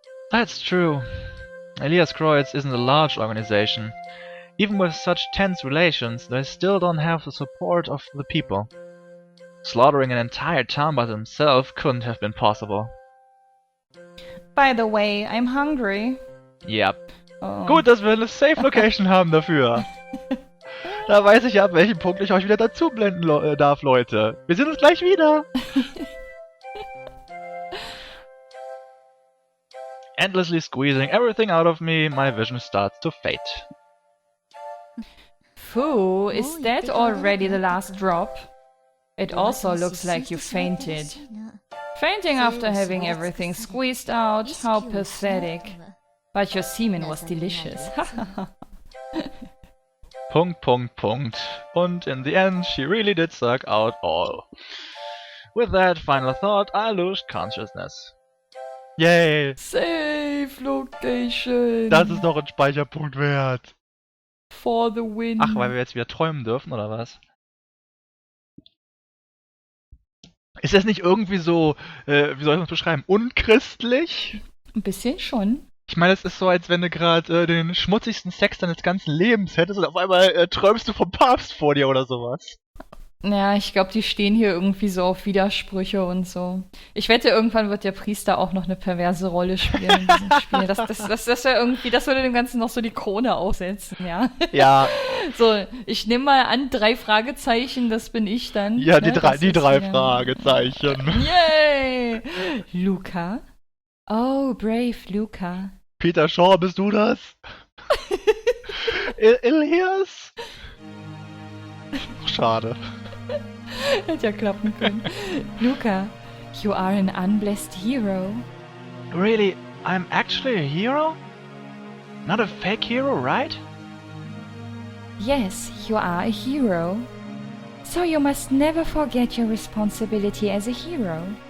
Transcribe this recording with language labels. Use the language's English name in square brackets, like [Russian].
[English] That's true. Eliaskreuz isn't a large organization. Even with such tense relations, they still don't have the support of the people. Slaughtering an entire town by themselves couldn't have been possible. By the way, I'm hungry. Yep. Oh. [German] Gut, dass wir eine Safe Location haben dafür. Da weiß ich ja, ab welchem Punkt ich euch wieder dazu blenden darf, Leute. Wir sehen uns gleich wieder. [English] Endlessly squeezing everything out of me, my vision starts to fade. Phew, is that already the last drop? It also looks like you fainted. Fainting after having everything squeezed out, how pathetic. But your semen was delicious. [German] Punkt, Punkt, Punkt. [English] And in the end, she really did suck out all. With that final thought, I lose consciousness. Yay! Safe location! [German] Das ist doch ein Speicherpunkt wert. [English] For the win. [German] Ach, weil wir jetzt wieder träumen dürfen, oder was? Ist das nicht irgendwie so, wie soll ich das beschreiben, unchristlich? Ein bisschen schon. Ich meine, es ist so, als wenn du gerade den schmutzigsten Sex deines ganzen Lebens hättest und auf einmal träumst du vom Papst vor dir oder sowas. Ja, ich glaube, die stehen hier irgendwie so auf Widersprüche und so. Ich wette, irgendwann wird der Priester auch noch eine perverse Rolle spielen in diesem Spiel. Das wäre irgendwie, das würde dem Ganzen noch so die Krone aufsetzen, ja. Ja. So, ich nehme mal an, 3 Fragezeichen, das bin ich dann. Ja, ne? die drei Fragezeichen. [English] Yay! Luca? Oh, brave Luca. [German] Peter Shaw, bist du das? Elias? Schade. Hätte ja klappen können. [English] Luca, you are an unblessed hero. Really? I'm actually a hero? Not a fake hero, right? Yes, you are a hero. So you must never forget your responsibility as a hero.